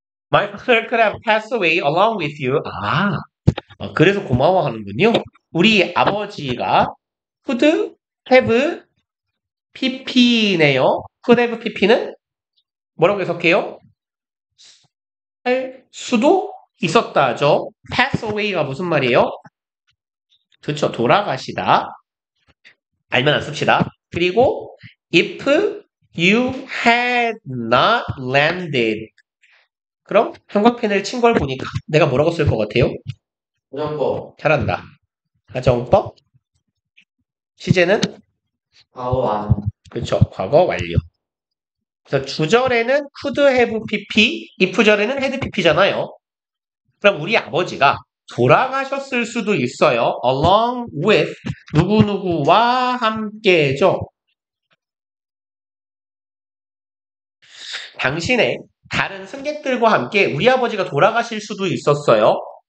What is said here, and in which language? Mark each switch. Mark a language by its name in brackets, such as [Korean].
[English] My father could have passed away along with you. [Korean] 그래서 고마워하는군요. 우리 아버지가 could have pp네요. [English] could have pp [Korean] 는 뭐라고 해석해요? 할 수도 있었다죠. pass away가 무슨 말이에요? 그렇죠. 돌아가시다. 알면 안 씁시다. [English] 그리고 if you had not landed. [Korean] 그럼 형광펜을 친 걸 보니까 내가 뭐라고 쓸 것 같아요? 부정법. 잘한다. 가정법. 시제는 과거 안. 그렇죠. 과거 완료. 그래서 주절에는 [English] could have pp, [Korean] if절에는 had pp잖아요. 그럼 우리 아버지가 돌아가셨을 수도 있어요. along with 누구누구와 함께죠. 당신의 다른 승객들과 함께 우리 아버지가 돌아가실 수도 있었어요.